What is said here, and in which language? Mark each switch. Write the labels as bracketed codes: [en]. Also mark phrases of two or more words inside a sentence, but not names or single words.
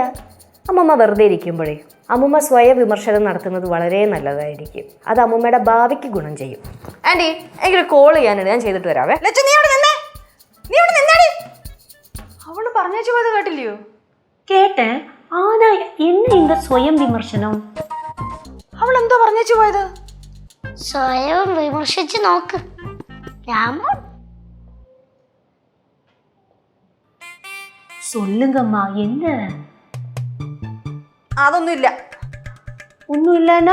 [ml] അമ്മൂമ്മ വെറുതെ ഇരിക്കുമ്പോഴേ അമ്മൂമ്മ സ്വയം വിമർശനം നടത്തുന്നത് വളരെ നല്ലതായിരിക്കും. അത് അമ്മൂമ്മയുടെ ഭാവിക്ക് ഗുണം ചെയ്യും. ആന്റി, എനിക്കൊരു കോൾ ചെയ്യാനുണ്ട്, ഞാൻ ചെയ്തിട്ട് വരാവേ. അവള് പറഞ്ഞു പോയത് കേട്ടില്ലയോ? കേട്ടേ. [ta] ஆனா என்ன இந்த [ml] സ്വയം വിമർശനം? അവൾ എന്തോ പറഞ്ഞു പോയത്? സ്വയം വിമർശിച്ച് നോക്ക്. [ta] சொல்லுங்கம்மா, என்ன? [ml] അതൊന്നുമില്ല. ഒന്നുമില്ലനാ?